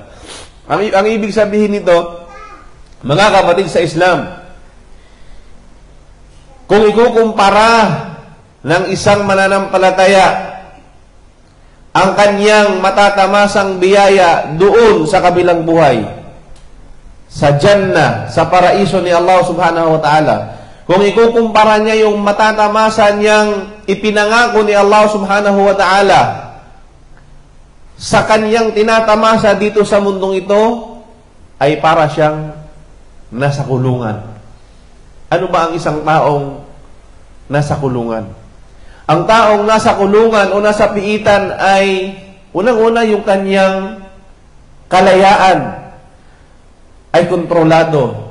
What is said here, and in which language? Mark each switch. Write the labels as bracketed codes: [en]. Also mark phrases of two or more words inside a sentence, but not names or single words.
[tl] Ang ibig sabihin nito, mga kapatid sa Islam, kung ikukumpara ng isang mananampalataya ang kanyang matatamasang biyaya doon sa kabilang buhay, sa Jannah, sa paraiso ni Allah [ar] سبحانه وتعالى, [tl] kung ikukumpara niya yung matatamasa niyang ipinangako ni Allah [ar] سبحانه وتعالى [tl] sa kanyang tinatamasa dito sa mundong ito, ay para siyang nasa kulungan. Ano ba ang isang taong nasa kulungan? Ang taong nasa kulungan o nasa piitan ay unang-una yung kanyang kalayaan ay kontrolado.